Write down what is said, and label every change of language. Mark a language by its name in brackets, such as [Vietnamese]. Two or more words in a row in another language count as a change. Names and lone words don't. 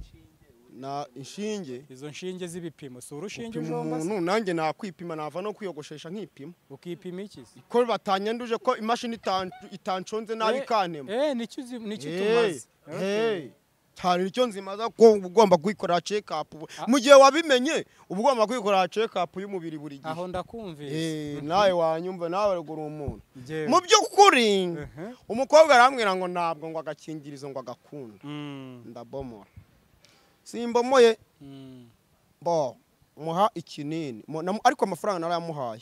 [Kinyarwanda] na inshinge izo nshinge z'ibipimo si urushinge umuntu nanjye nakwipima nava no kwiyogoshesha nkipima ukipima iki ko batanyanduje ko imashini itanshonze nabi kantema nicyo tumaze cyane nicyo nzimaza ko ugomba kwikorera [English] check up [Kinyarwanda] mu gihe wabimenye uba ugomba kwikorera [English] check up [Kinyarwanda] y'umubiri buri gihe aho ndakumvise nawe wanyumva nawe ruguru umuntu mu by'ukuri umukobwa arambwira ngo ntabwo ngo agakingirizo ngo agakunda ndabomora simbomoye bo muha ikinini ariko amafaranga narayamuhaye